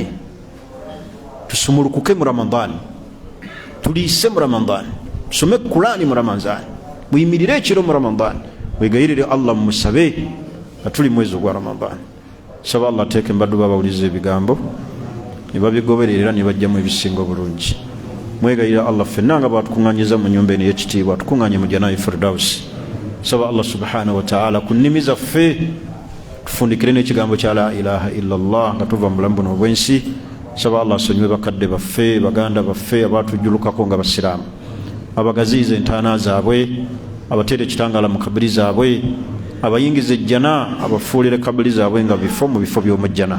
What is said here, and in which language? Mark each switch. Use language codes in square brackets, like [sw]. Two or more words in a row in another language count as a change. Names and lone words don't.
[lg] Tusumulukuke mu Ramadani, tuliise mu Ramadani, tusome Qur'ani mu Ramadani, buyimirire ekiro mu Ramadani, wegayirire Allah mumusabe nga tuli mwezi ogwa Ramadani. Saba Allah ateeke mbaddu babawuliza ebigambo ne babigoberera ne bajjamu ebisinga obulungi. Mwegayirira Allah ffenna nga bwatukuŋŋanyiza mu nnyumba eno ey'ekitiibwa tukuŋŋanye mu Jannatul Firdausi. Saba Allah [ar] سبحانه وتعالى [lg] ku nnimi zaffe tufundikire n'ekigambo kya [ar] لا إله إلا الله [lg] nga tuva mu bulamu buno obw'ensi. Saba Allah asonyiwe bakadde baffe, baganda baffe abaatujjulukako nga basiraamu, abagaziiza entaana zaabwe, abateera ekitangaala mu kabiri zaabwe, abayingiza ejjana, abafuulire kabiri zaabwe nga bifo mu bifo by'omujjana.